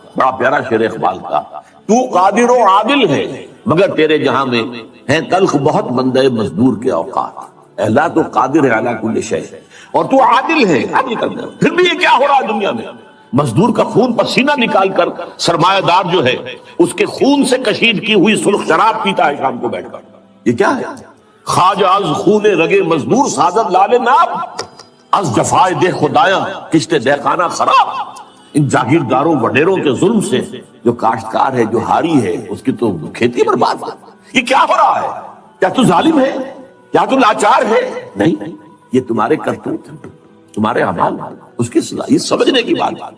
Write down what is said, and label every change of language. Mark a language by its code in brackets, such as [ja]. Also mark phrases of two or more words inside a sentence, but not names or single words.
[ur] بڑا پیارا شعر اقبال کا، تو قادر و عادل ہے مگر تیرے جہاں میں ہیں تلخ بہت بندے مزدور کے اوقات، اللہ تو قادر ہے [ar] علی کل شیء، [ur] اور تو عادل ہے، عادل کرنا۔ پھر بھی یہ کیا ہو رہا ہے دنیا میں؟ مزدور کا خون پسینہ نکال کر سرمایہ دار جو ہے اس کے خون سے کشید کی ہوئی سرخ شراب پیتا ہے شام کو بیٹھ کر، یہ کیا ہے؟ [fa] خواجہ از خون رگے مزدور سازد لال ناب، از جفائے دہ خدایاں کشتے دہ خانہ خراب۔ [ur] ان جاگیرداروں وڈیروں کے ظلم سے جو کاشتکار ہے، جو ہاری ہے، اس کی تو کھیتی برباد ہے۔ یہ کیا ہو رہا ہے؟ کیا تو ظالم ہے؟ کیا تو لاچار ہے؟ نہیں، یہ تمہارے کرتوت ہیں، تمہارے اعمال، اس کی صلاح، یہ سمجھنے کی بات ہے۔